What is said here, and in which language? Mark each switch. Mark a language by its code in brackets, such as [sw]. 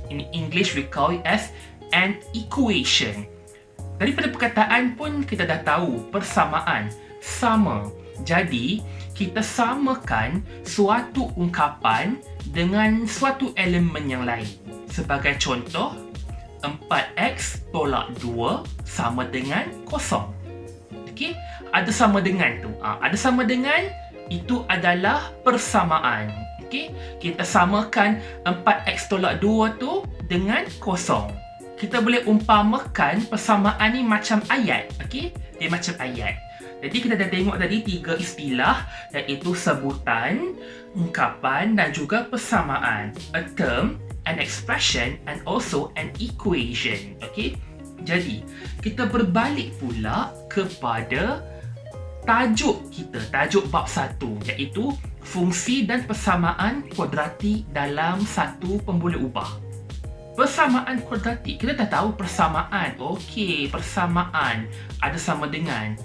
[en] In English we call it as an equation. [ms] Daripada perkataan pun kita dah tahu persamaan, sama. Jadi, kita samakan suatu ungkapan dengan suatu elemen yang lain. Sebagai contoh, 4x tolak 2 sama dengan 0. Okey, ada sama dengan tu. Ada sama dengan, itu adalah persamaan. Okey, kita samakan 4x tolak 2 tu dengan 0. kita boleh umpamakan persamaan ni macam ayat. Okey, dia macam ayat. Jadi kita dah tengok tadi 3 istilah, iaitu sebutan, ungkapan dan juga persamaan. [en] A term, an expression and also an equation. [ms] Okey, jadi kita berbalik pula kepada tajuk kita, tajuk bab 1, iaitu fungsi dan persamaan kuadratik dalam satu pemboleh ubah. Persamaan kuadratik, kita dah tahu persamaan. Okey, persamaan ada sama dengan.